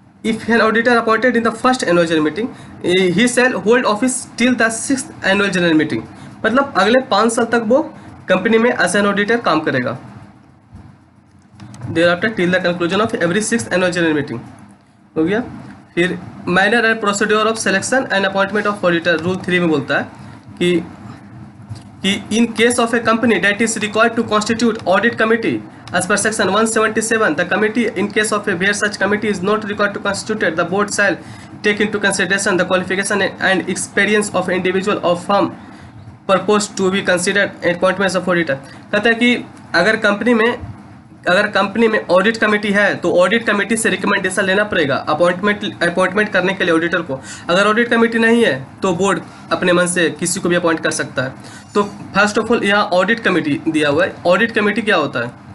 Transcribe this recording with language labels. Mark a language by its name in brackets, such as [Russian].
[English] If an auditor appointed in the first annual general meeting, he shall hold office till the 6th annual general meeting। [Hindi] मतलब अगले 5 साल तक वो company में as an auditor काम करेगा। [English] Thereafter till the conclusion of every 6th annual general meeting [Hindi] हो गया। [English] फिर manner and procedure of selection and appointment of auditor rule 3 [Hindi] में बोलता है कि [English] in case of a company that is required to constitute audit committee as per section 177, the committee in case of a where such committee is not required to constitute, the board shall take into consideration the qualification and experience of individual or firm proposed to be considered appointments of auditor। [Hindi] कहता है कि अगर company में अगर company में audit committee है तो audit committee से रिकमेंडेशन लेना पड़ेगा अपॉइंटमेंट करने के लिए ऑडिटर को। अगर ऑडिट कमेटी नहीं है तो बोर्ड अपने मन से किसी को भी अपॉइंट कर सकता है। तो फर्स्ट ऑफ ऑल यहाँ ऑडिट कमेटी दिया हुआ है। ऑडिट कमेटी क्या होता है?